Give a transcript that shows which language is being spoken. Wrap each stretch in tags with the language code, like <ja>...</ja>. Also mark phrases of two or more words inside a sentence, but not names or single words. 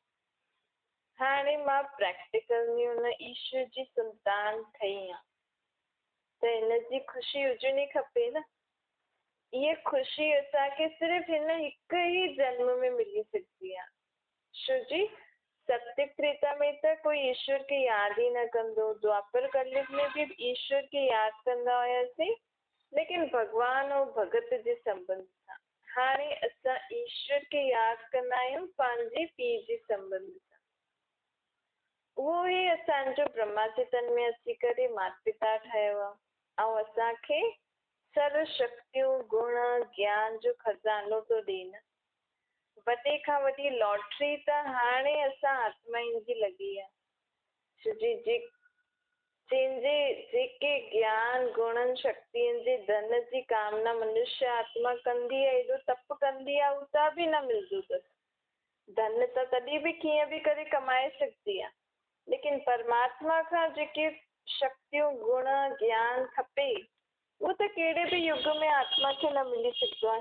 <sd>हाणे मां प्रैक्टिकल में हुन ईश्वर जी संतान ठही आहियां, त हिनजी ख़ुशी हुजणी खपे न। इहा ख़ुशी असांखे सिर्फ़ु हिन हिकु ई जन्म में मिली सघंदी आहे। छो जी सत्य त्रेता में त कोई ईश्वर खे यादि ई न कंदो। द्वापर कलयुग में भी ईश्वर खे यादि कंदा हुआसीं, लेकिन भॻवान ऐं भगत जे संबंध सां। हाणे असां ईश्वर खे यादि कंदा आहियूं पंहिंजे पीउ जे संबंध सां। उहो ई असांजो ब्रह्मा जे तन में अची करे माता पिता ठहियो आहे ऐं असांखे सर्व शक्तियूं गुण ज्ञान जो खज़ानो थो ॾे न। वॾे खां वॾी लॉटरी त हाणे असां आत्माउनि जी लॻी आहे। छो जी जंहिंजे जेके ज्ञान गुणनि शक्तियुनि जे धन जी कामना मनुष्य आत्मा कंदी आहे, एॾो तप कंदी आहे, उता बि न मिलंदो अथसि। धन त तॾहिं बि कीअं बि करे कमाए सघंदी आहे, लेकिन परमात्मा खां जेके शक्तियूं गुण ज्ञान खपे उहो त कहिड़े बि युग में आत्मा खे न मिली सघंदो आहे।</sd>